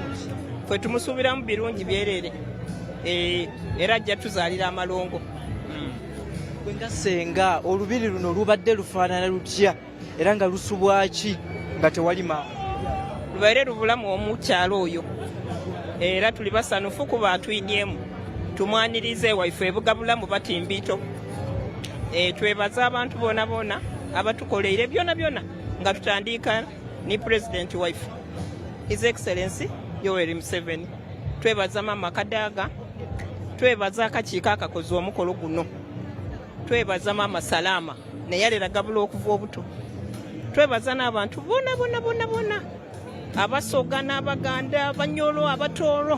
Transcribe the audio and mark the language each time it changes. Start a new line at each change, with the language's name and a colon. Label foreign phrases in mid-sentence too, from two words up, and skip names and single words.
Ganda: Fwe tumusuubiramu birungi byereere era ajja tuzaalira amalongo. Gwe nga senga olubiri luno lubadde lufaanana lutya era nga lusubwaki nga tewali maama?
Soga: Lubaire lubulamu omukyalo oyo era tuli basanufu kuba atwidyemu tumwanirize waife ebuga bulamu batimbiito. Twebaza abantu boona boona abatukoleire byona byona nga tutandika ni President waife
English: His Excellency
Soga: Yoweri Museveni. Twebaza Mama Kadaga, twebaza akakiiko akakoze omukolo guno, twebaza Mama Salama neyalera Gabula okuva obuto, twebaza n'abantu boona boona boona boona Abasoga n'Abaganda, Abanyolo, Abatooro.